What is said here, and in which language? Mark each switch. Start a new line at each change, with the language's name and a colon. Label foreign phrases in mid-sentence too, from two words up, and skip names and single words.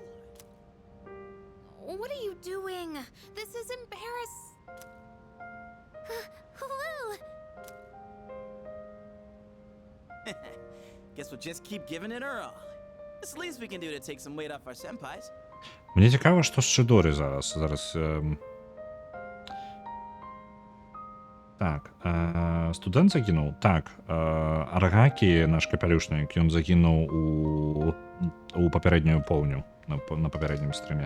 English: What are you doing? This is embarrassing. Woo! Guess we'll just keep giving it our all. It's the least we can do to take some weight off our senpais.
Belarusian: Мне цікаво, што з Чидорі зараз. Так, студэнт загінуў? Так, Арагакі, наш капялюшнік, ён загінуў у папярэднюю поўню, на папярэднім стрыме.